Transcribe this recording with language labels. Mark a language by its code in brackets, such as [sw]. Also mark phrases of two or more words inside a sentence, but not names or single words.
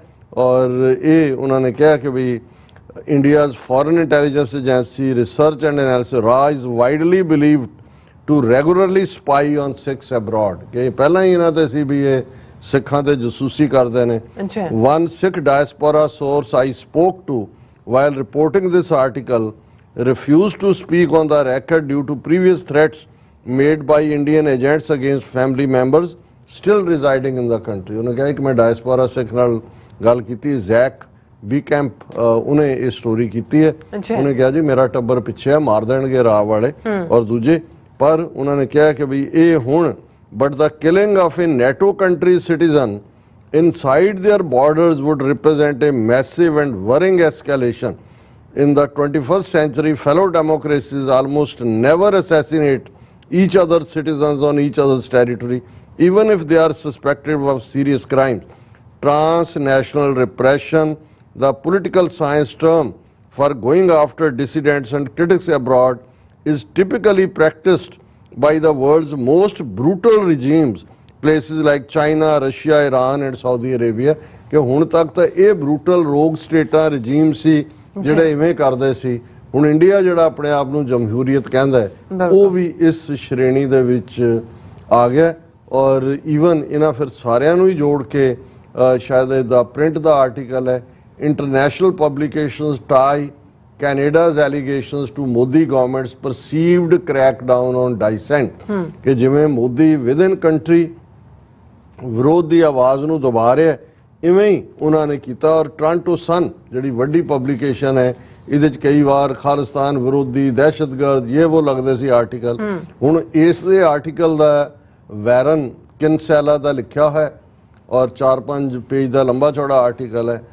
[pa] ਔਰ ਇਹ ਉਹਨਾਂ ਨੇ ਕਿਹਾ ਕਿ ਵੀ [en] India's foreign intelligence agency research and analysis RA is widely believed to regularly spy on Sikhs abroad। [pa] ਕਿ ਪਹਿਲਾਂ ਹੀ ਇਹਨਾਂ ਤੇ ਸੀ ਵੀ ਇਹ ਸਿੱਖਾਂ ਤੇ ਜਸੂਸੀ ਕਰਦੇ ਨੇ। [en] One Sikh diaspora source I spoke to while reporting this article refused to speak on the record due to previous threats made by Indian agents against family members still residing in the country। [pa] ਉਹਨੇ ਕਿਹਾ ਕਿ ਮੈਂ ਡਾਇਸਪੋਰਾ ਸਿੱਖ ਨਾਲ ਗੱਲ ਕੀਤੀ, ਜ਼ੈਕ ਬੀ ਕੈਂਪ ਉਹਨੇ ਇਹ ਸਟੋਰੀ ਕੀਤੀ ਹੈ। ਉਹਨੇ ਕਿਹਾ ਜੀ ਮੇਰਾ ਟੱਬਰ ਪਿੱਛੇ ਹੈ, ਮਾਰ ਦੇਣਗੇ ਰਾਹ ਵਾਲੇ ਔਰ ਦੂਜੇ। ਪਰ ਉਹਨਾਂ ਨੇ ਕਿਹਾ ਕਿ ਵੀ ਇਹ ਹੁਣ [en] but the killing of a NATO country's citizen inside their borders would represent a massive and worrying escalation। In the 21st century, fellow democracies almost never assassinate each other's citizens on each other's territory, even if they are suspected of serious crimes। Transnational repression, the political science term for going after dissidents and critics abroad, is typically practiced by the world's most brutal regimes, places like China, Russia, Iran and Saudi Arabia। [pa] ਕਿ ਹੁਣ ਤੱਕ ਤਾਂ ਇਹ [en] brutal rogue states [pa] ਰਜੀਮ ਸੀ ਜਿਹੜੇ ਇਵੇਂ ਕਰਦੇ ਸੀ। ਹੁਣ ਇੰਡੀਆ ਜਿਹੜਾ ਆਪਣੇ ਆਪ ਨੂੰ ਜਮਹੂਰੀਅਤ ਕਹਿੰਦਾ ਹੈ ਉਹ ਵੀ ਇਸ ਸ਼੍ਰੇਣੀ ਦੇ ਵਿੱਚ ਆ ਗਿਆ। ਔਰ ਈਵਨ ਇਹਨਾਂ ਫਿਰ ਸਾਰਿਆਂ ਨੂੰ ਹੀ ਜੋੜ ਕੇ ਸ਼ਾਇਦ ਇਹਦਾ ਪ੍ਰਿੰਟ ਦਾ ਆਰਟੀਕਲ ਹੈ, [en] international publications tie Canada's allegations to Modi government's perceived crackdown on dissent। [pa] ਕਿ ਜਿਵੇਂ ਮੋਦੀ [en] within country [pa] ਵਿਰੋਧ ਦੀ ਆਵਾਜ਼ ਨੂੰ ਦਬਾ ਰਿਹਾ, ਇਵੇਂ ਹੀ ਉਹਨਾਂ ਨੇ ਕੀਤਾ। ਔਰ ਟੋਰਾਂਟੋ ਸਨ ਜਿਹੜੀ ਵੱਡੀ ਪਬਲਿਕੇਸ਼ਨ ਹੈ, ਇਹਦੇ 'ਚ ਕਈ ਵਾਰ ਖਾਲਿਸਤਾਨ ਵਿਰੋਧੀ, ਦਹਿਸ਼ਤਗਰਦ ਇਹ ਉਹ ਲੱਗਦੇ ਸੀ ਆਰਟੀਕਲ। ਹੁਣ ਇਸ ਦੇ ਆਰਟੀਕਲ ਦਾ ਵੈਰਨ ਕਿਨਸੈਲਾ ਦਾ ਲਿਖਿਆ ਹੈ ਔਰ 4-5 ਪੇਜ ਦਾ ਲੰਬਾ ਚੌੜਾ ਆਰਟੀਕਲ ਹੈ।